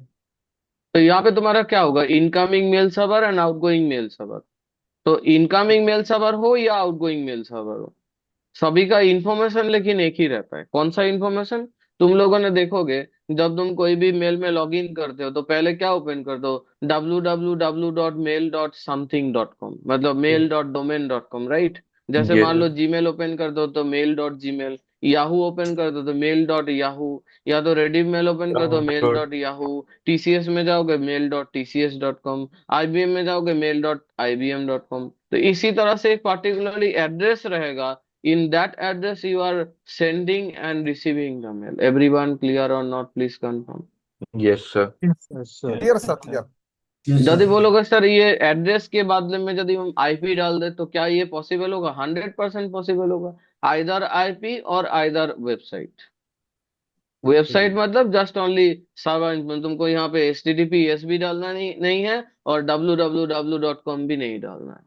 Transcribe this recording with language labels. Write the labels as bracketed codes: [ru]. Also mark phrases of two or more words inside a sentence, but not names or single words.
[hi] तो यहाँ पे तुम्हारा क्या होगा, [en] incoming mail server and outgoing mail server. [hi] तो [en] incoming mail server [hi] हो या [en] outgoing mail server [hi] हो, सभी का इंफॉर्मेशन लेकिन एक ही रहता है। कौन सा इंफॉर्मेशन? तुम लोगों ने देखोगे, जब तुम कोई भी मेल में [en] log in [hi] करते हो तो पहले क्या ओपन करते हो, www.mail.something.com, मतलब mail.domain.com, राइट। जैसे यस मान लो जीमेल ओपन कर दो तो mail.gmail, याहू ओपन कर दो तो mail.yahoo, या तो रेडिफ मेल ओपन कर दो mail.yahoo, टीसीएस में जाओगे mail.tcs.com, आईबीएम में जाओगे mail.ibm.com। तो इसी तरह से एक [en] particularly address [hi] रहेगा [en] in that address you are sending and receiving the mail. Everyone clear or not? Please confirm. Yes, sir. Yes, sir. clear sir clear Yes, [hi] यदि [en] sir. [hi] बोलोगे सर ये एड्रेस के बदले में यदि हम आईपी डाल दे तो क्या ये पॉसिबल होगा? 100% पॉसिबल होगा। [en] either IP [hi] और [en] either website. [hi] वेबसाइट मतलब [en] just only server, [hi] तुमको यहाँ पे https भी डालना नहीं है और www.com भी नहीं डालना है।